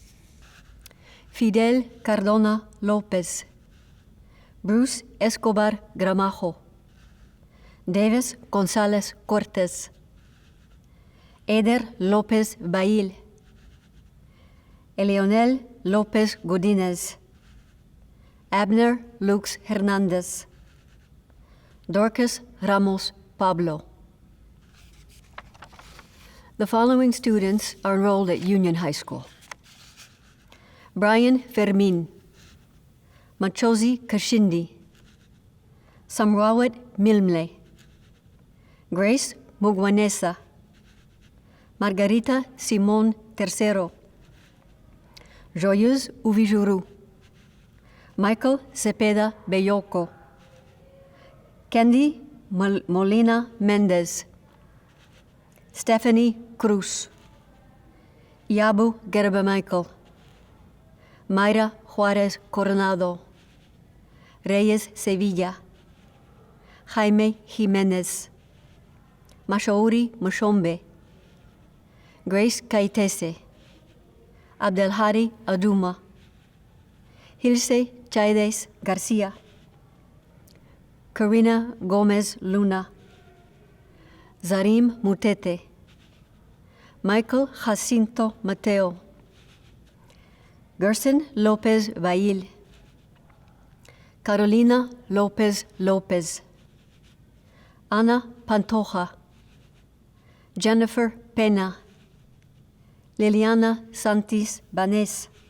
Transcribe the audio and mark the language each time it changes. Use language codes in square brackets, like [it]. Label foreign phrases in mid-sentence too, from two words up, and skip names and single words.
[en] Fidel Cardona López, Bruce Escobar Gramajo, Davis González Cortés, Eder López Bail, Eleonel López Godínez, Abner Lux Hernández, Dorcas Ramos Pablo. The following students are enrolled at Union High School: Brian Fermin, Machozi Kashindi, Samrawat Milmle, Grace Mugwanesa, Margarita Simón Tercero, Joyeuse Uvijuru, Michael Cepeda Belloco, Candy Molina Mendez, Stephanie Cruz, Yabu Gerba Michael, Mayra Juárez Coronado, Reyes Sevilla, Jaime Jiménez, Mashauri Mashombe, Grace Kaitese, Abdelhadi Aduma, Hilse Chaides Garcia, Karina Gomez Luna, Zarim Mutete, Michael Jacinto Mateo, Gerson López Bail, Carolina López López, Ana Pantoja, Jennifer Pena, Liliana Santis Banes,